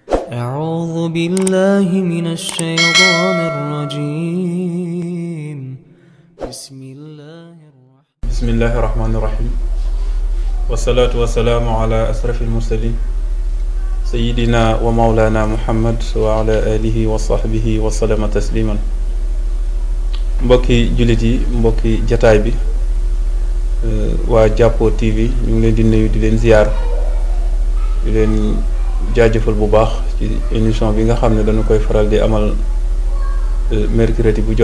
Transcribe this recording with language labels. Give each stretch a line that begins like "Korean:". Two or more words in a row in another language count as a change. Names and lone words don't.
Arabic: أعوذ بالله من الشيطان الرجيم بسم الله الرحمن الرحيم والصلاة والسلام على أشرف المرسلين سيدنا ومولانا محمد وعلى آله وصحبه وسلم تسليما
Wolof: mbokki jullit yi mbokki jataay bi waa Jàppo TV ñu ngi leen di nuyu di leen ziyaar di leen jaajëfal bu baax ci émission bi nga xam ne dañu koy faral di amal mercredi bu